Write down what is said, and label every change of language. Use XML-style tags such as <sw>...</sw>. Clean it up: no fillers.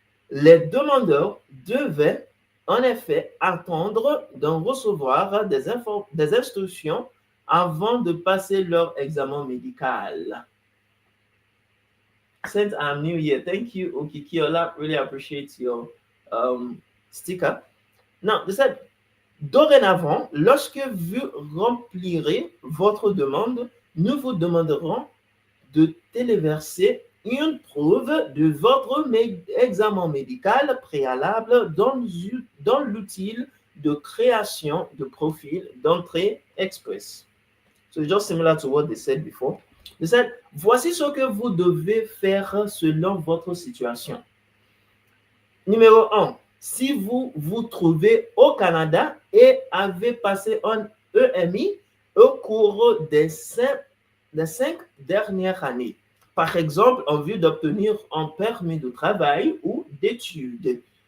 <fr>Les demandeurs devaient en effet attendre d'en recevoir des instructions avant de passer leur examen médical.</fr> <en>Since I'm new here, thank you, Okikiola. Really appreciate your sticker. Now, they said,</en> <fr>dorénavant, lorsque vous remplirez votre demande, nous vous demanderons de téléverser une preuve de votre examen médical préalable dans l'outil de création de profil d'Entrée express.</fr> <en>So it's just similar to what they said before. They said,</en> <fr>voici ce que vous devez faire selon votre situation. Numéro 1. Si vous vous trouvez au Canada et avez passé un EMI au cours des 5 dernières années, par exemple en vue d'obtenir un permis de travail ou d'études.</fr>